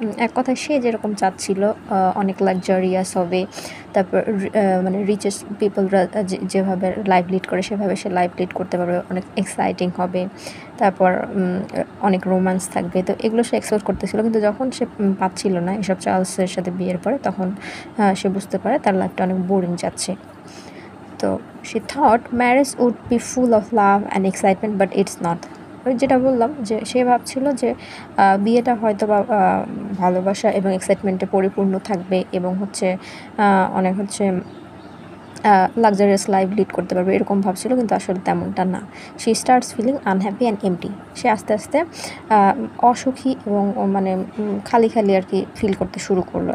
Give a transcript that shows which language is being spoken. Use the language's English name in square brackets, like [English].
[Bangla] এক কথায় সে যেরকম চাচ্ছিল অনেক লাক্সারিয়াস হবে, তারপর মানে রিচেস্ট পিপলরা যেভাবে লাইফ লিড করে সেভাবে সে লাইফ লিড করতে পারবে, অনেক এক্সাইটিং হবে, তারপর অনেক রোম্যান্স থাকবে। তো এগুলো সে এক্সপেক্ট করতেছিল, কিন্তু যখন সে পাচ্ছিল না এসব চার্লসের সাথে বিয়ের পরে, তখন সে বুঝতে পারে তার লাইফটা অনেক বোরিং যাচ্ছে। [English] তো she thought marriage would be full of love and excitement, but it's not. [Bangla] ওই যেটা বললাম যে সে ভাবছিল যে বিয়েটা হয়তো বা ভালোবাসা এবং এক্সাইটমেন্টে পরিপূর্ণ থাকবে এবং হচ্ছে অনেক হচ্ছে লাক্সারিয়াস লাইফ লিড করতে পারবে, এরকম ভাবছিল, কিন্তু আসলে তেমনটা না। [English] She starts feeling unhappy and empty. [Bangla] সে আস্তে আস্তে অসুখী এবং মানে খালি খালি আর কি ফিল করতে শুরু করলো।